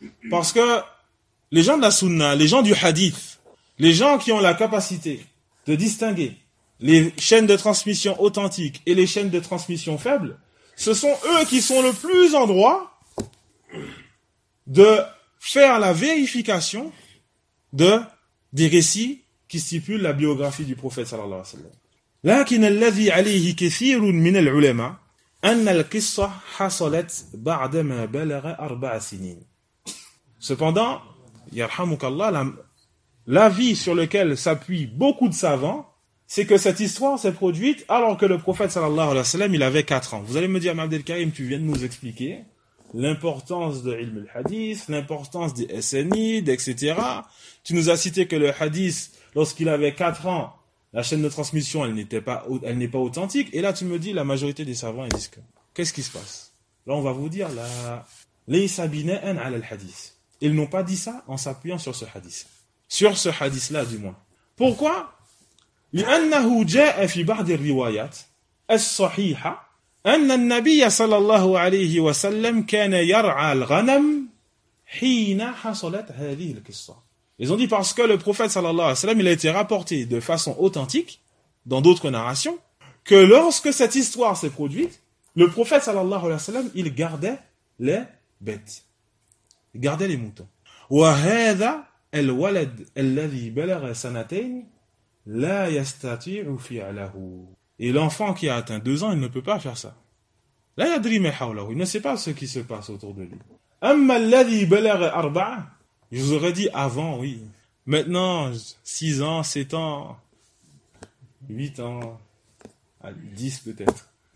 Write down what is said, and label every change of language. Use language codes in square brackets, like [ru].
[fr] Parce que les gens de la sunna, les gens du hadith, les gens qui ont la capacité de distinguer les chaînes de transmission authentiques et les chaînes de transmission faibles, ce sont eux qui sont le plus en droit de faire la vérification des récits qui stipulent la biographie du prophète sallallahu alayhi wa sallam. [ar] لكن الذي عليه كثير من العلماء ان القصه حصلت بعدما بلغ 4 سنين. [fr] Cependant, [ar] يرحمك الله, [fr] l'avis sur lequel s'appuient beaucoup de savants, c'est que cette histoire s'est produite alors que le prophète sallallahu alayhi wa sallam, il avait 4 ans. Vous allez me dire, Abdelkarim, tu viens de nous expliquer l'importance de ilm al-hadith, l'importance des esanides, etc. Tu nous as cité que le hadith, lorsqu'il avait 4 ans, la chaîne de transmission, elle n'est pas authentique. Et là, tu me dis, la majorité des savants, ils disent que... Qu'est-ce qui se passe? Là, on va vous dire, la... [ar] Laysa bina'an 'ala al-hadith. [fr] Ils n'ont pas dit ça en s'appuyant sur ce hadith. Sur ce hadith-là, du moins. Pourquoi? [ar] لأنه جاء في بعض الروايات الصحيحة أن النبي صلى الله عليه وسلم كان يرعى الغنم حين حصلت هذه القصة. [fr] Ils ont dit parce que le prophète صلى الله عليه وسلم il a été rapporté de façon authentique dans d'autres narrations que lorsque cette histoire s'est produite, le prophète صلى الله عليه وسلم il gardait les bêtes, il gardait les moutons. [ar] وهذا الولد الذي بلغ سنتين la yastati ou fi'alahu. [fr] Et l'enfant qui a atteint 2 ans, il ne peut pas faire ça. [ar] La yadri me hawlahu. [fr] Il ne sait pas ce qui se passe autour de lui. [ar] Amma alladhi balagha arba'a. [fr] Je vous aurais dit avant, oui. Maintenant, 6 ans, 7 ans, 8 ans, 10 peut-être.